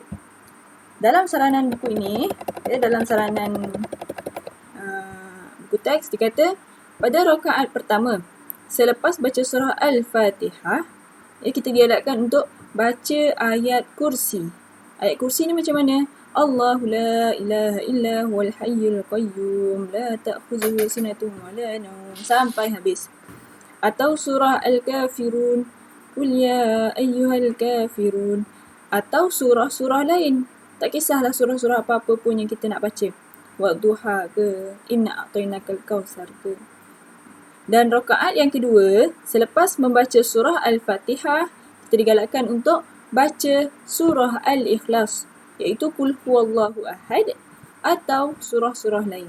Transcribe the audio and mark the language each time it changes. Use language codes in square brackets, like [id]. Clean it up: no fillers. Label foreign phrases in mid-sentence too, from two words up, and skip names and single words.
[ms] Dalam saranan buku ini, dalam saranan buku teks dikata pada rakaat pertama selepas baca surah Al-Fatihah, kita digalakkan untuk baca ayat kursi. Ayat kursi ni macam mana? [ar] الله لا إله إلا هو الحي القيوم لا تأخذه سنة ولا نوم [ms] sampai habis. Atau surah Al-Kafirun, [ar] قل يا أيها الكافرون, [ms] atau surah-surah lain. Tak kisahlah surah-surah apa-apa pun yang kita nak baca. Wadduha ke, [ar] إنا أعطيناك الكوثر [ms] ke. Dan rakaat yang kedua, selepas membaca surah Al-Fatihah, kita digalakkan untuk baca surah Al-Ikhlas, iaitu [ar] قل هو الله أحد [ms] atau surah-surah lain.